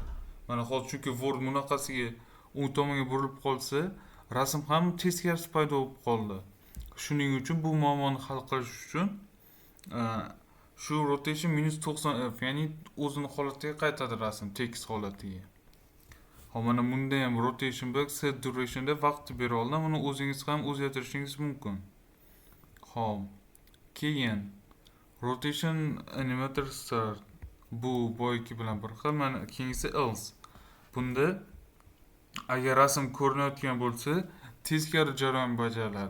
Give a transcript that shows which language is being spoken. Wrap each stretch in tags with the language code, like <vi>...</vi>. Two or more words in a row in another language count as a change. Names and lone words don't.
<uz>Mana hozir chunki Word bunaqasiga o'ng tomonga burilib qolsa, rasm ham teskarisi paydo bo'lib qoldi. Shuning uchun bu muammoni hal qilish uchun shu rotation -90 F, ya'ni o'zini holatiga qaytadi rasm tekis holatiga. Hop, mana bunda ham</uz> <en>rotation back set duration</en> <uz>deb vaqtni bera oldim. Uni o'zingiz ham o'zgartirishingiz mumkin. Hop.</uz> <en>Keyin rotation animator start.</en> <uz>Bu boyagi bilan bir xil. Mana keyingisi else. Bunda agar rasm ko'rinayotgan bo'lsa, teskari jarayon bajariladi.</uz>